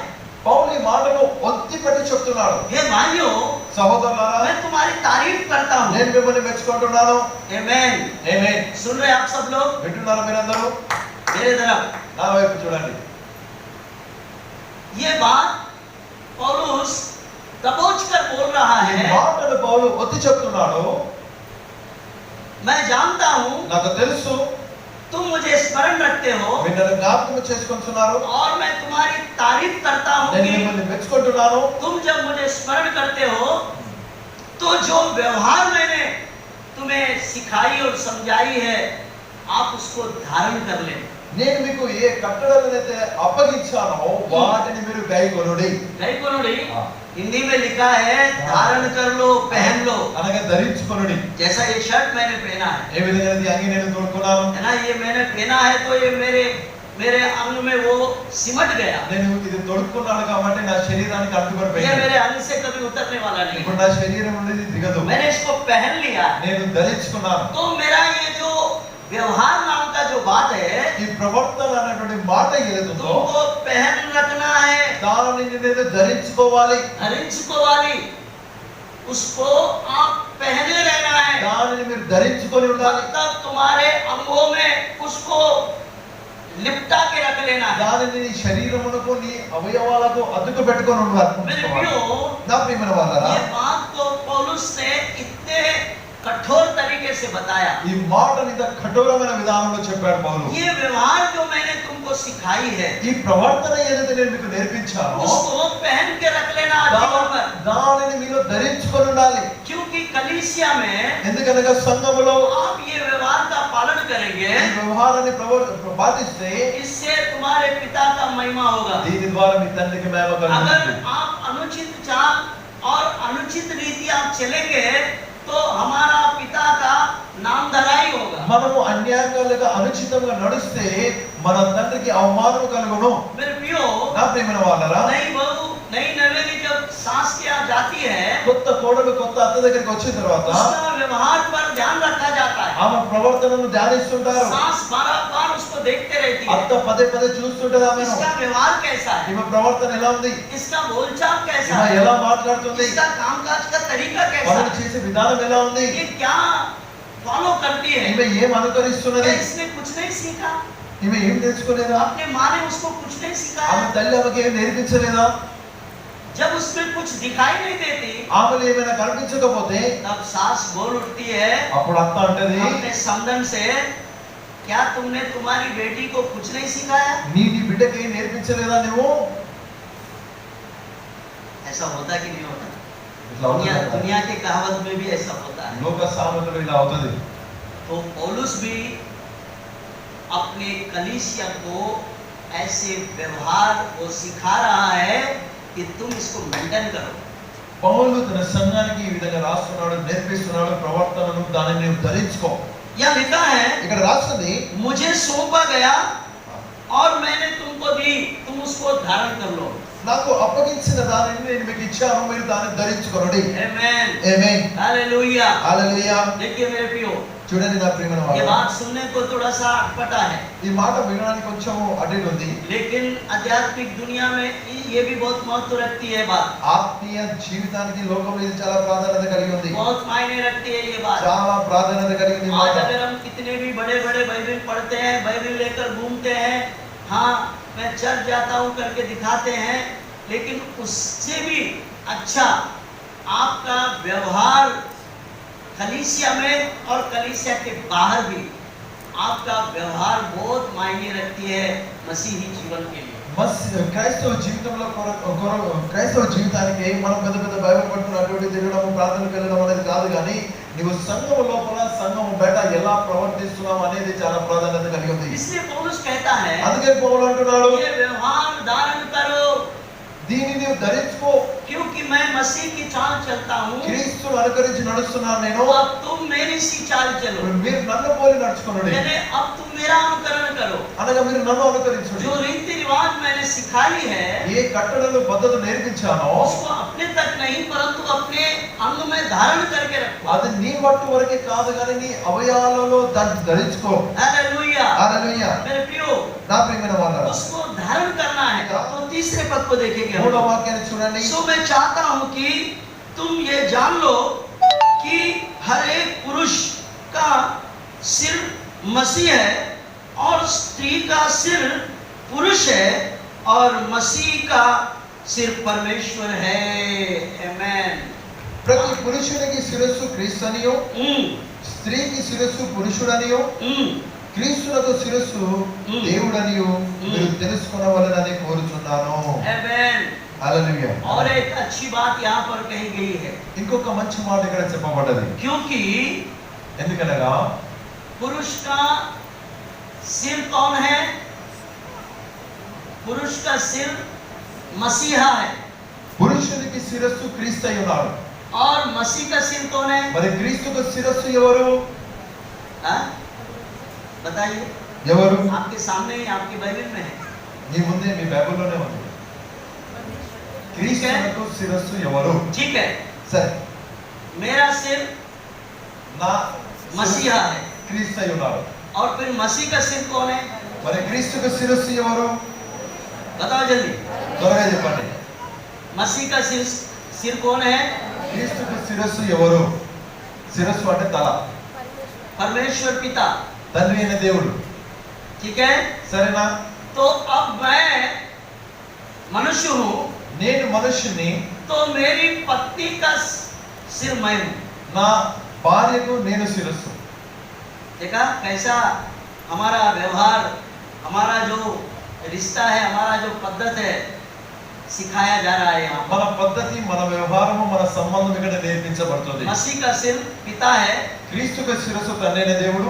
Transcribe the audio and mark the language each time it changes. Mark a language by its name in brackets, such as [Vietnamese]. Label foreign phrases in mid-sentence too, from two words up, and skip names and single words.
[Telugu] పౌలు ఈ మాటను ఒత్తిపెట్టి చెప్తున్నాడు. [Hindi] हे भाइयों, [Telugu] సహోదరులారా, [Hindi] मैं तुम्हारी तारीफ करता हूँ। [Telugu] నేను మిమ్మల్ని మెచ్చుకుంటున్నాను. [Hindi] आमेन। [Telugu] ఆమేన్. [Hindi] सुन रहे आप सब लोग? [Telugu] వింటున్నారా మీరందరూ? [Hindi] मेरे तरफ [Telugu] నా వైపు చూడండి. [Hindi] ये बात पौलुस दबोच कर बोल रहा [Telugu] ఈ [Hindi] है। [Telugu] మాటను పౌలు ఒత్తి చెప్తున్నాడు. [Hindi] मैं जानता हूँ [Telugu] నాకు తెలుసు [Hindi] तुम मुझे स्मरण रखते हो [Telugu] మీరు నన్ను జ్ఞాపకం చేసుకుంటున్నారు. [Hindi] और मैं तुम्हारी तारीफ करता हूँ [Telugu] నేను [Hindi] कि [Telugu] మిమ్మల్ని మెచ్చుకుంటున్నాను. [Hindi] तुम जब मुझे स्मरण करते हो तो जो व्यवहार मैंने तुम्हें सिखाई और समझाई है आप उसको धारण कर लें। [Telugu] నేను మీకు ఏ కట్టడలనైతే అప్పగించానో వాటిని మీరు గైకొనుడి. [Hindi] గైకొనుడి हिंदी में लिखा है धारण कर लो, पहन लो. [Telugu] అనగా ధరించుకొనుడి. [Hindi] जैसा ये शर्ट मैंने पहना है, [Telugu] ఏ విధంగా ఈ అంగి నేను తొడుక్కున్నాను, [Hindi] है ना, ये मैंने पहना है तो ये मेरे अंग में वो सिमट गया. [Telugu] నేను ఇది తొడుక్కున్నాను కాబట్టి నా శరీరానికి అంటుకొని [Hindi] ये [Telugu] పోయింది. [Hindi] मेरे अंग से कभी उतरने वाला नहीं. [Telugu] ఇప్పుడు నా శరీరం నుండి దిగదు. [Hindi] मैंने इसको पहन लिया. [Telugu] నేను ధరించుకున్నాను. [Hindi] तो मेरा ये जो व्यवहार नाम का जो बात है, [Telugu] ఈ ప్రవర్తన అనేటువంటి మాట ఏదైతుందో [Hindi] तुमको पहन रखना है, [Telugu] దానిని నేను ధరించుకోవాలి. [Hindi] धరించుకోవాలి. उसको आप पहने रहना है. [Telugu] దానిని మీరు ధరించుకొని ఉండాలి. [Hindi] तब तुम्हारे अंगों में उसको लिपटा के रख लेना है. [Telugu] దానిని నీ శరీరమునకు నీ అవయవాలకు అతుకు పెట్టుకొని ఉండాలి. [Hindi] मेरे प्रियो, [Telugu] నా ప్రియమైన వాళ్ళారా, [Hindi] ये बात को पौलुस ने इतने कठोर तरीके से बताया. [Telugu] ఈ మాటని ఇంత కఠోరమైన విధానంలో చెప్పాడు పౌలు. [Hindi] ये व्यवहार जो मैंने तुमको सिखाई है, [Telugu] ఈ ప్రవర్తన ఏదైతే నేను మీకు నేర్పించానో [Hindi] उसको पहन के रख लेना जीवन पर. [Telugu] దానిని మీరు ధరించుకొని ఉండాలి. [Hindi] क्योंकि कलीसिया में [Telugu] ఎందుకనగా సంఘములో [Hindi] आप ये व्यवहार का पालन करेंगे, [Telugu] ఈ వ్యవహారాన్ని పాటిస్తే [Hindi] इससे तुम्हारे पिता का महिमा होगा. [Telugu] దీని ద్వారా మీ తండ్రికి మహిమ కలుగుతుంది. [Hindi] अगर आप अनुचित चाल और अनुचित रीति आप चलेंगे तो हमारा पिता का नाम धराई होगा. [Telugu] మనము అన్యాయంగా అనుచితంగా నడిస్తే మన తండ్రికి అవమానం కలుగును. [Hindi] मेरे प्रियो, [Telugu] నా ప్రియమైన వాళ్ళారా, [Hindi] नई बहू नई नवेली जब सास के यहाँ जाती है, [Telugu] కొత్త కోడలు కొత్త అత్త దగ్గరికి వచ్చిన తర్వాత [Hindi] उसका व्यवहार पर ध्यान रखा जाता है. [Telugu] ఆమె ప్రవర్తనను ధ్యానిస్తుంటారు. [Hindi] सास बार उसको देखते रहती है. [Telugu] అత్త పదే పదే చూస్తుంటది ఆమెను. [Hindi] इसका व्यवहार कैसा है, [Telugu] ఈమె ప్రవర్తన ఎలా ఉంది, [Hindi] इसका बोलचाल कैसा [Telugu] ఈమె [Hindi] है, [Telugu] ఎలా మాట్లాడుతుంది, [Hindi] इसका कामकाज का तरीका कैसा [Telugu] పనులు [Hindi] है, [Telugu] చేసే విధానం ఎలా ఉంది, [Hindi] ये क्या फॉलो करती है. [Telugu] ఈమె ఏం అనుకరిస్తున్నది, [Hindi] क्या इसने कुछ नहीं सीखा? [Telugu] ఈమె ఏం నేర్చుకోలేదా, [Hindi] अपने माँ ने उसको कुछ नहीं [Telugu] ఆమె [Hindi] सिखाया. [Telugu] తల్లి ఆమెకి ఏం నేర్పించలేదా, [Hindi] जब उसमें कुछ दिखाई नहीं देती, [Telugu] ఆమెలో ఏమైనా కనిపించకపోతే [Hindi] तब सास बोल उठती है [Telugu] అప్పుడు అత్త అంటది, [Hindi] अपने समधन से, क्या तुमने तुम्हारी बेटी को कुछ नहीं सिखाया? [Telugu] నీ బిడ్డకి ఏం నేర్పించలేదా నువ్వు. [Hindi] ऐसा होता कि नहीं होता? [Telugu] ఇట్లా అవుతుందా? [Hindi] दुनिया के कहावत में भी ऐसा होता है. [Telugu] లోక సామెతలో ఇలా అవుతుంది. [Hindi] तो पौलुस भी अपने कलीसिया को ऐसे व्यवहार को सिखा रहा है कि तुम इसको मेंटेन करो. [Telugu] పౌలు తన సంఘానికి ఈ విధంగా రాస్తున్నాడు, నేర్పిస్తున్నాడు ప్రవర్తనను, దానిని నువ్వు ధరించుకో. [Hindi] यह लिखा है, [Telugu] ఇక్కడ రాస్తుంది, [Hindi] मुझे सौंपा गया और मैंने तुमको दी, तुम उसको धारण कर लो. [Telugu] నాకు అప్పగించిన దానిని నేను మీకు ఇచ్చాను, మీరు దాన్ని ధరించుకోండి. [Hindi] आमेन. [Telugu] ఆమేన్. [Hindi] हालेलुया. [Telugu] హల్లెలూయా. [Hindi] देखिए मेरे प्रियो, [Telugu] చూడండి నా ప్రియమైన [Hindi] ये [Telugu] వారు, [Hindi] बात सुनने को थोड़ा सा अटपटा है, [Telugu] ఈ మాట వినడానికి కొంచెం అటు ఇటు ఉంది. [Hindi] लेकिन आध्यात्मिक दुनिया में ये भी बहुत महत्व रखती है बात. [Telugu] ఆత్మీయ జీవితానికి లోకంలో ఇది చాలా ప్రాధాన్యత కలిగి ఉంది. [Hindi] बहुत मायने रखती है ये बात. [Telugu] చాలా ప్రాధాన్యత కలిగి ఉంది ఈ మాట. [Hindi] आज अगर हम कितने भी बड़े बड़े बाइबल पढ़ते हैं, बाइबल लेकर घूमते हैं, हाँ मैं चर्च जाता हूँ करके दिखाते हैं, लेकिन उससे भी अच्छा आपका व्यवहार कलीसिया में और कलीसिया के बाहर भी आपका व्यवहार बहुत मायने रखती है मसीही जीवन के लिए. [Telugu] క్రైస్తవ జీవితంలో క్రైస్తవ జీవితానికి మనం పెద్ద పెద్ద బైబిల్ పట్టుకుని అటు ఇటు తిరగడం, ప్రార్థనకు వెళ్ళడం అనేది కాదు, కానీ నీవు సంఘం లోపల సంఘం బయట ఎలా ప్రవర్తిస్తున్నావు అనేది చాలా ప్రాధాన్యత కలిగి ఉంది. [Hindi] इसलिए पौलुस कहता है, [Telugu] అందుకే పౌలు అంటున్నాడు, [Hindi] ये व्यवहार धारण करो, [Telugu] దీనిని నీవు ధరించుకో. [Hindi] क्योंकि मैं मसीह की चाल चलता हूँ, [Telugu] క్రీస్తును అనుకరించి నడుస్తున్నాను నేను, [Hindi] अब तुम मेरी सी चाल चलो. [Telugu] మీరు నన్ను పోలి నడుచుకోండి. [Hindi] मैंने अब तुम मेरा अनुकरण करो. [Telugu] అనగా మీరు నన్ను అనుకరించండి. [Hindi] जो रीति रिवाज मैंने सिखाई है, [Telugu] ఏ కట్టడలు పద్ధతులు నేర్పించానో [Hindi] उसको अपने तक नहीं परंतु अपने अंग में धारण करके रखो. [Telugu] అది నీ మట్టు వరకే కాదు, కానీ నీ అవయవాలలో దాన్ని ధరించుకో. [Hindi] हालेलुया. [Telugu] హల్లెలూయా. [Hindi] मेरे प्रियो, [Telugu] నా ప్రియమైన వాళ్ళారా, [Hindi] उसको धारण करना है. तो तीसरे पद को देखेंगे. [Telugu] మూడో వాక్యాన్ని చూడండి. [Hindi] सो मैं चाहता हूं कि तुम ये जान लो कि हर एक पुरुष का सिर मसीह है और स्त्री का सिर पुरुष है और मसीह का सिर परमेश्वर है. आमेन. [Telugu] ప్రతి పురుషునికి శిరస్సు క్రీస్తునియో, స్త్రీకి శిరస్సు పురుషుడనియో, క్రీస్తునకు శిరస్సు దేవుడనియో మీరు తెలుసుకొనవలెనని కోరుచున్నాను. [Hindi] आमेन. [Telugu] హల్లెలూయా. [Hindi] और एक अच्छी बात यहाँ पर कही गई है, [Telugu] ఇంకొక మంచి మాట ఇక్కడ చెప్పబడ్డది. [Hindi] क्योंकि [Telugu] ఎందుకనగా [Hindi] पुरुष का सिर कौन है? पुरुष का सिर मसीहा है। [Telugu] పురుషునికి శిరస్సు క్రీస్తు అయి ఉన్నాడు. [Hindi] और मसीह का सिर कौन है? [Telugu] మరి క్రీస్తుకు శిరస్సు ఎవరు? [Hindi] हाँ? बताइए। [Telugu] ఎవరు? [Hindi] आपके सामने ही आपकी बाइबल में है। [Telugu] మీ ముందే మీ బైబిల్లోనే ఉంది. క్రీస్తుకు శిరస్సు ఎవరు? [Hindi] ठीक है। [Telugu] సరే, [Hindi] मेरा सिर [Telugu] నా [Hindi] मसीहा है। [Telugu] క్రీస్తు అయి ఉన్నాడు. [Hindi] और फिर मसीह का सिर कौन है? [Telugu] మరి క్రీస్తుకు శిరస్సు ఎవరు? [Hindi] बताओ जल्दी। [Telugu] త్వరగా చెప్పండి. [Hindi] मसीह का सिर कौन है? [Telugu] క్రీస్తుకు శిరస్సు ఎవరు? శిరస్సు అంటే తల. [Hindi] परमेश्वर पिता। [Telugu] తండ్రి అయిన దేవుడు. [Hindi] ठीक है। [Telugu] సరేనా? [Hindi] तो अब मैं मनुष्य हूँ, [Telugu] నేను మనుష్యుని, [Hindi] तो मेरी पत्नी का सिर मैं हूँ। [Telugu] నా భార్యకు నేను శిరస్సు. [Hindi] देखा कैसा हमारा व्यवहार, हमारा जो रिश्ता है, हमारा जो पद्धत है, सिखाया जा रहा है यहाँ [Telugu] మన [Hindi] पर। [Telugu] పద్ధతి, మన వ్యవహారము, మన సంబంధం ఇక్కడ నేర్పించబడుతుంది. [Hindi] मसीह का सिर पिता है [Telugu] క్రీస్తుకు శిరస్సు తండ్రి అయిన దేవుడు.